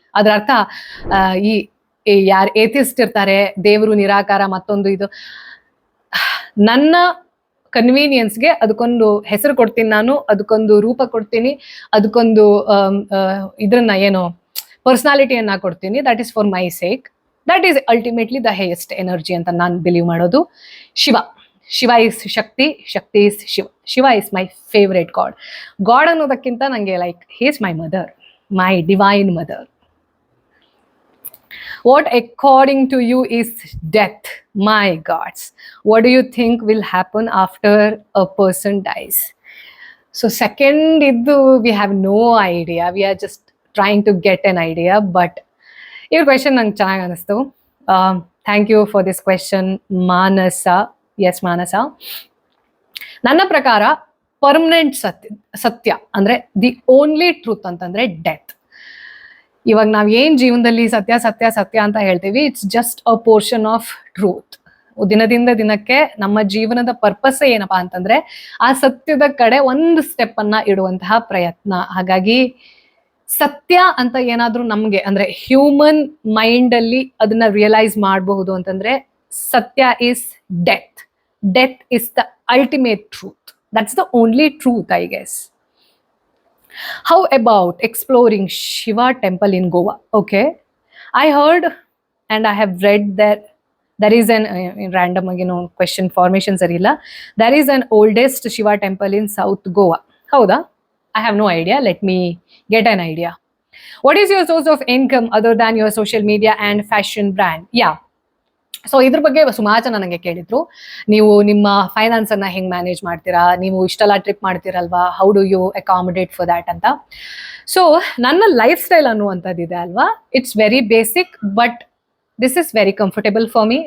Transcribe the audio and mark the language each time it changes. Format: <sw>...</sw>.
<kn>ಅದರ ಅರ್ಥ ಈ ಯಾರು ಏಥಿಸ್ಟ್ ಇರ್ತಾರೆ, ದೇವರು ನಿರಾಕಾರ, ಮತ್ತೊಂದು ಇದು, ನನ್ನ ಕನ್ವೀನಿಯನ್ಸ್ಗೆ ಅದಕ್ಕೊಂದು ಹೆಸರು ಕೊಡ್ತೀನಿ ನಾನು, ಅದಕ್ಕೊಂದು ರೂಪ ಕೊಡ್ತೀನಿ, ಅದಕ್ಕೊಂದು ಇದ್ರನ್ನ ಏನೋ ಪರ್ಸನಾಲಿಟಿಯನ್ನ ಕೊಡ್ತೀನಿ.</kn> <en>That is for my sake. That is ultimately the highest energy</en> <kn>ಅಂತ ನಾನು ಬಿಲೀವ್ ಮಾಡೋದು.</kn> <en>Shiva is Shakti, Shakti is Shiva. Shiva is my favourite god.</en> <kn>God ಅನ್ನೋದಕ್ಕಿಂತ ನನಗೆ</kn> <en>Like he is my mother, my divine mother. What according to you is death? My gods, what do you think will happen after a person dies? So second iddu, we have no idea. We are just trying to get an idea. But your question</en> <kn>nange ಚೆನ್ನಾಗಿ ಅನಿಸ್ತು.</kn> <en>Thank you for this question, Manasa. Yes Manasa.</en> <kn>ನನ್ನ ಪ್ರಕಾರ permanent ಸತ್ಯ ಅಂದ್ರೆ the only truth ಅಂತಂದ್ರೆ death. ಇವಾಗ ನಾವ್ ಏನ್ ಜೀವನದಲ್ಲಿ ಸತ್ಯ ಸತ್ಯ ಸತ್ಯ ಅಂತ ಹೇಳ್ತೀವಿ,</kn> <en>It's just a portion of truth.</en> <kn>ದಿನದಿಂದ ದಿನಕ್ಕೆ ನಮ್ಮ ಜೀವನದ ಪರ್ಪಸ್ ಏನಪ್ಪಾ ಅಂತಂದ್ರೆ ಆ ಸತ್ಯದ ಕಡೆ ಒಂದು ಸ್ಟೆಪ್ ಅನ್ನ ಇಡುವಂತಹ ಪ್ರಯತ್ನ. ಹಾಗಾಗಿ ಸತ್ಯ ಅಂತ ಏನಾದ್ರೂ ನಮ್ಗೆ ಅಂದ್ರೆ ಹ್ಯೂಮನ್ ಮೈಂಡ್ ಅಲ್ಲಿ ಅದನ್ನ ರಿಯಲೈಸ್ ಮಾಡಬಹುದು ಅಂತಂದ್ರೆ ಸತ್ಯ is death.</kn> <en>Death is the ultimate truth. That's the only truth, I guess. How about exploring Shiva temple in Goa? Okay. I heard and I have read that there is an random question formation sarilla. There is an oldest Shiva temple in South Goa. Howda? I have no idea. Let me get an idea. What is your source of income other than your social media and fashion brand? Yeah.</en> <kn>So ಇದ್ರ ಬಗ್ಗೆ ಸುಮಾರು ಜನ ನನಗೆ ಕೇಳಿದ್ರು, ನೀವು ನಿಮ್ಮ finance ಅನ್ನ ಹೆಂಗ್ ಮ್ಯಾನೇಜ್ ಮಾಡ್ತೀರಾ, ನೀವು ಇಷ್ಟೆಲ್ಲ trip ಮಾಡ್ತೀರಲ್ವಾ,</kn> <en>how do you accommodate for that</en> <kn>ಅಂತ. ಸೊ ನನ್ನ ಲೈಫ್ ಸ್ಟೈಲ್ ಅನ್ನುವಂಥದ್ದಿದೆ ಅಲ್ವಾ,</kn> <en>It's very basic but this is very comfortable for me.</en>